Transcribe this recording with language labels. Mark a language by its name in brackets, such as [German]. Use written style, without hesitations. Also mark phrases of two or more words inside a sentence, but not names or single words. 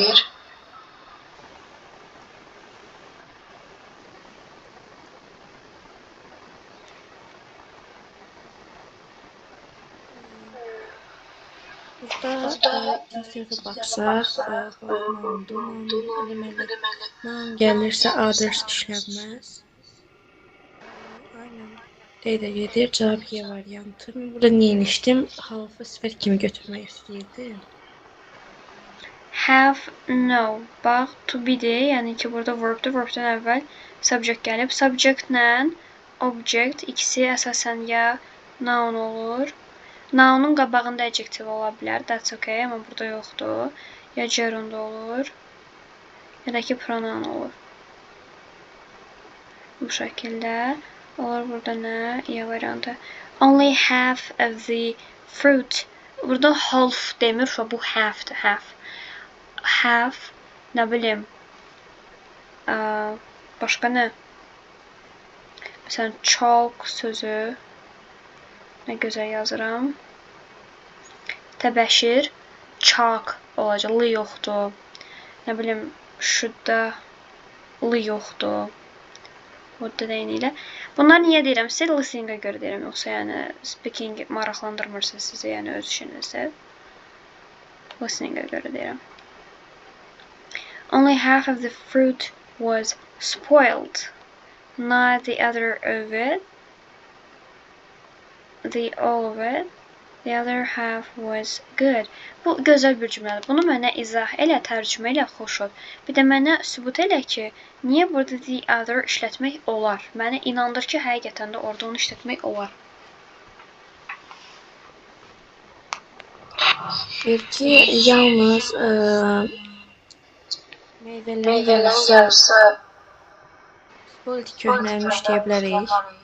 [Azerbaijani] Burada ikinci tərəfə baxsaq, deməli, noun gəlirsə others işlənməz. Aynen. D də gedir. Cavab Y variantı. Mən burada niyə inişdim? Halfı sifət kimi götürmək istəyirdim. Have, no. Bax, [English] to be- [Azerbaijani] dir. Yəni ki, burada verb-dir. Verb-dən əvvəl subject gəlib. Subject-lə object ikisi əsasən ya noun olur. Nounun qabağında adjective ola bilər. [English] That's okay, [Azerbaijani] amma burada yoxdur. Ya gerund olur, ya da ki pronoun olur. Bu şəkildə. Olur burada nə? Ya variantı. [English] Only half of the fruit. [Azerbaijani] Burada half demir, bu half'dir, half. Half, nə bilim, başqa nə? Məsələn, chalk sözü, nə gözəl yazıram. Təbəşir, chalk olacaq, lı yoxdur. Nə bilim, şudda, lı yoxdur. Burada deyini ilə. Bunlar niyə deyirəm? Sizə listening-ə görə deyirəm, yoxsa yəni speaking maraqlandırmırsa sizə, yəni öz işinizdə. Listening-ə görə deyirəm. [English] Only half of the fruit was spoiled. Not the other of it. The all of it. The other half was good. [Azerbaijani] Bu gözəl bir cümlədir. Bunu mənə izah elə, tərcümə elə, xoş ol. Bir də mənə sübut elə ki, niyə burada [English] the other [Azerbaijani] işlətmək olar? Məni inandır ki, həqiqətən də orada onu işlətmək olar. Bir ki, yalnız meyvələrin yarısı politik köhnəlmiş deyə bilərik.